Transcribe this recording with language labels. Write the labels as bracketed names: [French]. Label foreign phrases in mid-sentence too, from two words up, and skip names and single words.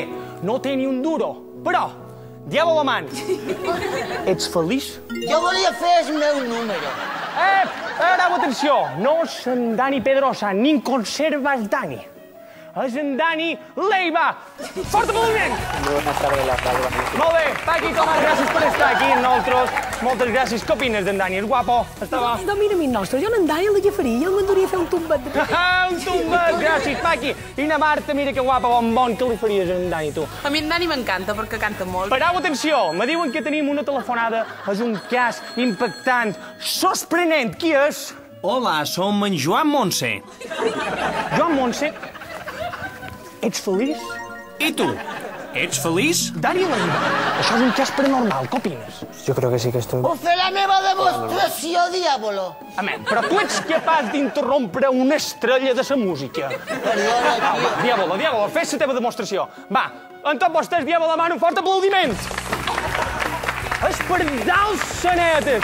[Catalan] No té ni un duro. Però, Diego Lomán, ets feliç? Jo volia fer el meu número. Ara, atenció. No és en Dani Pedrosa, ni en conservas Dani. És en Dani Leiva. Fort aplaudiment! [Spanish] Buenas tardes, la radio. [Catalan] Molt bé, Paqui, Tomàs, gràcies per estar aquí amb nosaltres. Moltes gràcies. Què opines d'en Dani? És guapo? Està bo? No, mira, amic nostre, jo en Dani l'agafaria, el mandaria a fer un tombet. Un tombet, gràcies, Paqui. I na Marta, mira que guapa, bon que li faries a en Dani, tu. A mi en Dani m'encanta perquè canta molt. Parau, atenció, me diuen que tenim una telefonada. És un cas impactant, sorprenent. Qui és? Hola, som en Joan Montse. Joan Montse? Ets feliç? I tu? Ets feliç? Dani Leiva, això és un cas paranormal, què opines? [Spanish] Yo creo que sí que estoy... [Catalan] Puc fer la meva demostració, diàbolo. Amén, però tu ets capaç d'interrompre una estrella de la música. Perdona, tio. Diàbolo, fes la teva demostració. Va, en tot vostès, Diàbolo, demano un fort aplaudiment. És per dalt sanetes.